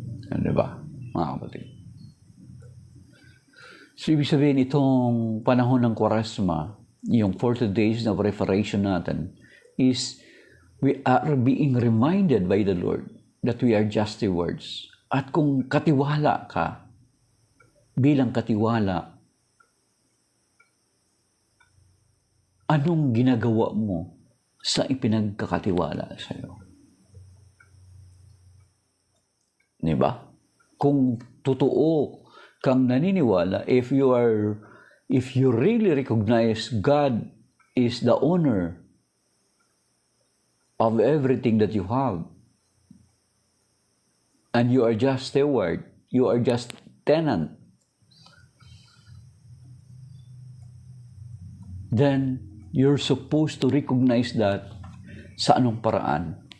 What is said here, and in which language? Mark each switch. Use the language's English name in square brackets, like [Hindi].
[Filipino] Ano ba, mga kapatid? [English] So, [Filipino] ibig sabihin, itong panahon ng Kwaresma, yung [English] 40 days of preparation natin, is we are being reminded by the Lord that we are just stewards. [Filipino] At kung katiwala ka, bilang katiwala, anong ginagawa mo sa ipinagkakatiwala sa iyo? Diba? Kung totoo kang naniniwala, [English] if you really recognize God is the owner of everything that you have, and you are just steward, you are just tenant, then you're supposed to recognize that [Filipino] sa anong paraan?